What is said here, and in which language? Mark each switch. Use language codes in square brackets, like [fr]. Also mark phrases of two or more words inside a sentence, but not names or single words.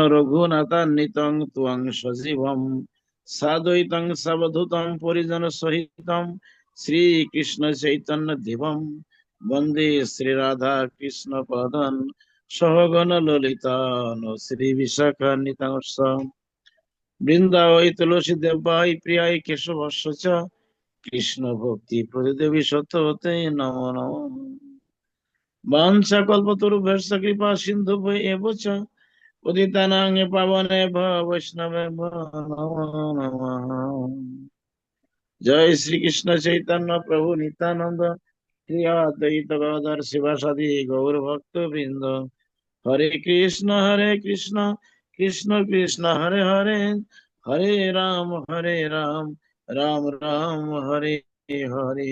[sa] रघुनाथान्वितं त्वं सजीवं साद्वैतं सवधूतं परिजन सहितं श्री कृष्ण चैतन्य देवं वंदे श्री राधा कृष्ण पदं सहगण ललिता श्री विशाखान्वितं বৃন্দাবৈ তুলসী দেবাই প্রিয়াই কেশবস্য কৃষ্ণ ভক্তি প্রদেবী সত্যবতে নমো নমঃ বাঞ্ছা কল্পতরুভ্যশ্চ কৃপা সিন্ধু এব চ পতিতানাং পাবনে বৈষ্ণবে নমো নমঃ। জয় শ্রীকৃষ্ণ চৈতন্য প্রভু নিত্যানন্দ শ্রী অদ্বৈত গদাধর শিবাসাদি গৌর ভক্ত বৃন্দ হরে কৃষ্ণ কৃষ্ণ কৃষ্ণ হরে হরে হরে রাম রাম রাম হরে হরে।